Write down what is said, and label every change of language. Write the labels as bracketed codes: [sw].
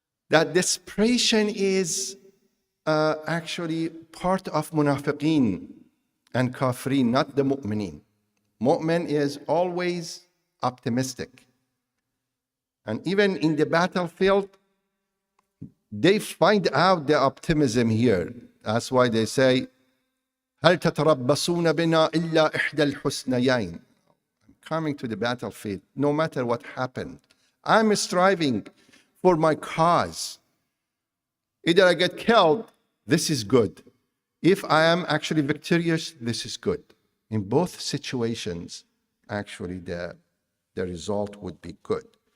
[en] That desperation is actually part of munafiqeen and kafirin, not the mu'mineen. Mu'min is always optimistic. And even in the battlefield, they find out the optimism here. That's why they say, [ar] هَلْ تَتَرَبَّصُونَ بِنَا إِلَّا إِحْدَى الْحُسْنَيَيْنِ. [en] I'm coming to the battlefield, no matter what happened. I'm striving for my cause. Either I get killed, this is good. If I am actually victorious, this is good. In both situations, actually the result would be good.